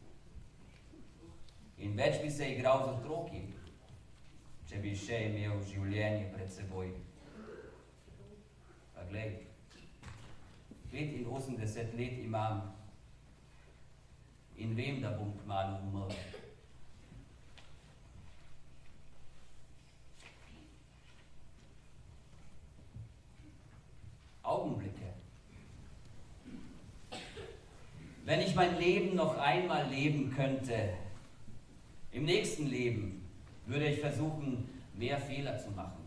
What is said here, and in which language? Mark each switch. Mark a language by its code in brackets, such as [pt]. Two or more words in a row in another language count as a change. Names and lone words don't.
[sl] In več bi se igral z otroki, če bi še imel življenje pred seboj. Pa glej, 85 let imam in vem, da bom kmalu umrl. [de] Augenblicke. Wenn ich mein Leben noch einmal leben könnte, im nächsten Leben würde ich versuchen, mehr Fehler zu machen.